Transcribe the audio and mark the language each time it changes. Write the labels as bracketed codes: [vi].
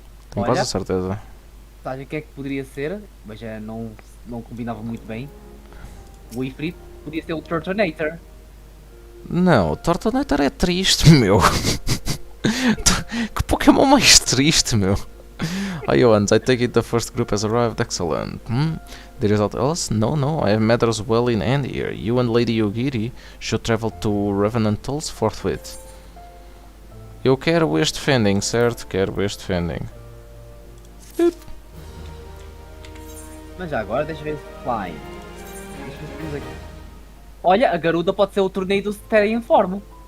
[pt] Tenho quase a certeza. Sabe o que é que poderia ser? Mas já não combinava muito bem. O Ifrit podia ser o Tortonator. Não, o Tortonator é triste, meu. Que Pokémon mais triste, meu. [en] Johannes, I take it the first group has arrived. Excellent. There is aught else? No. I have matters well in hand here. You and Lady Yogiri should travel to Revenant Tolls forthwith. [pt] Eu quero este Fending, certo? Quero este Fending. Mas já agora deixa eu ver se Flying. Olha, a Garuda pode ser o torneio do Terian Form.